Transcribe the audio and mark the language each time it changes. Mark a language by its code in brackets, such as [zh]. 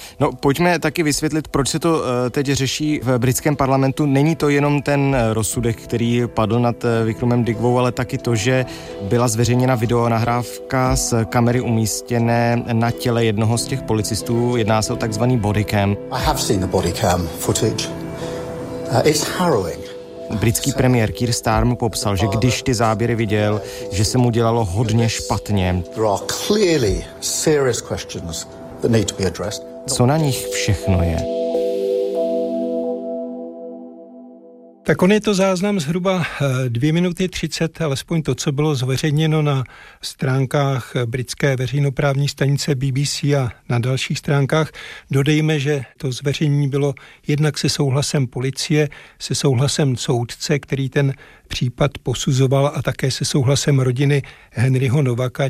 [cs] No pojďme taky vysvětlit, proč se to teď řeší v britském parlamentu. Není to jenom ten rozsudek, který padl nad Vikrumem Digbou, ale taky to, že byla zveřejněna videonahrávka s kamery umístěné na těle jednoho z těch policistů, jedná se o takzvaný bodycam. [en] I have seen the bodycam footage. It's harrowing. [cs] Britský premiér Keir Starmer popsal, že když ty záběry viděl, že se mu dělalo hodně špatně. [en] There are clearly serious questions that need to be addressed. [cs] Co na nich všechno je? Tak on je to záznam zhruba 2 minuty 30, alespoň to, co bylo zveřejněno na stránkách britské veřejnoprávní stanice BBC a na dalších stránkách. Dodejme, že to zveřejnění bylo jednak se souhlasem policie, se souhlasem soudce, který ten případ posuzoval a také se souhlasem rodiny Henryho Novaka.